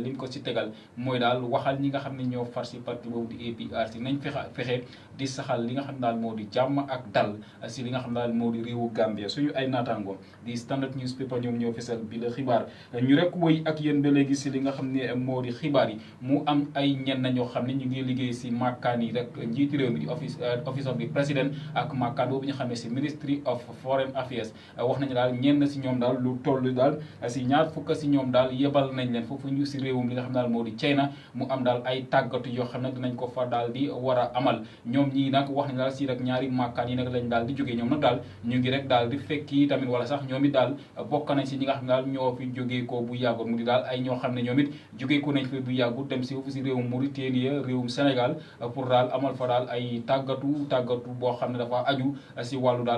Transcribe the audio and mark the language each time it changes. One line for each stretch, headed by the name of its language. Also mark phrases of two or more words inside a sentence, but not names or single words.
Wolof: mu ko si tegal mooy daal waxal ñi nga xam ne ñoo far si parti boobu di APRC nañ fexe di saxal li nga xam daal moo di jàmm ak dal si li nga xam daal moo di réewu Gambia suñu ay naataango di
English: standard newspaper
Wolof: ñoom ñoo fesal bi la xibaar ñu rek wëy ak yéen ba léegi si li nga xam ne moo di xibaar yi mu am ay ñenn ñoo xam ne ñu ngi liggéey si makkaan yi rek njiiti réew mi di
English: office of the president
Wolof: ak makkaan boobu ñu xamee si
English: ministry of foreign
Wolof: affairs wax nañu daal ñenn si ñoom daal lu toll daal si ñaar fukk si ñoom daal yebal nañ leen foofu ñu si réewum li nga xam daal moo di China mu am daal ay tàggatu yoo xam ne dinañ ko fa daal di war a amal ñoom ñii nag wax nañ daal si rek ñaari makkaan yi nag lañ daal di jógee ñoom nag daal ñu ngi rek daal di fekki tamit wala sax ñoom it daal bokk nañ si ñi nga xam ne daal ñoo fi jógee ko bu yàggul mu di daal ay ñoo xam ne ñoom it jógee ko nañ fi bu yàggul dem si foofu si réewum Mauritanie réewum Sénégal pour daal amal fa daal ay tàggatu boo xam ne dafa aju si wàllu daal